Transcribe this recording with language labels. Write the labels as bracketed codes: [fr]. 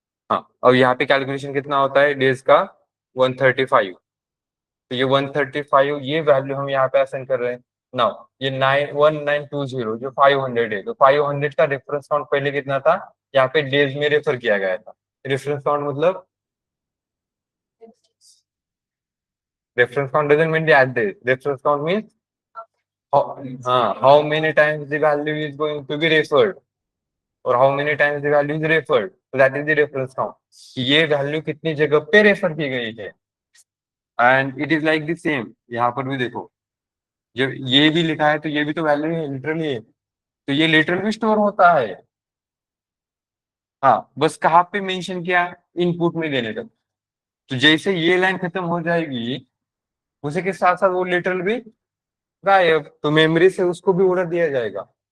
[hi] हाँ, अब यहाँ पे कैलकुलेशन कितना होता है डेज का 135, तो ये 135 ये वैल्यू हम यहाँ पे असाइन कर रहे हैं। नाउ ये 91920 जो 500 है, तो 500 का रेफरेंस काउंट पहले कितना था, यहाँ पे डेज में रेफर किया गया था। [en] Reference count मतलब reference count doesn't mean the address. Reference count means how many times the value is going to be referred or how many times the value is referred. So that is the reference count. [hi] ये value कितनी जगह पे refer की गई है, [en] and it is like the same [hi] यहाँ पर भी देखो, जब ये भी लिखा है तो ये भी तो वैल्यू है लिटरली है, तो ये लिटरल भी स्टोर होता है। हाँ, बस कहाँ पे मेंशन किया, इनपुट में देने तक। तो जैसे ये लाइन खत्म हो जाएगी उसी के साथ साथ वो लिटरल भी गायब, तो मेमोरी से उसको भी ऑर्डर दिया जाएगा।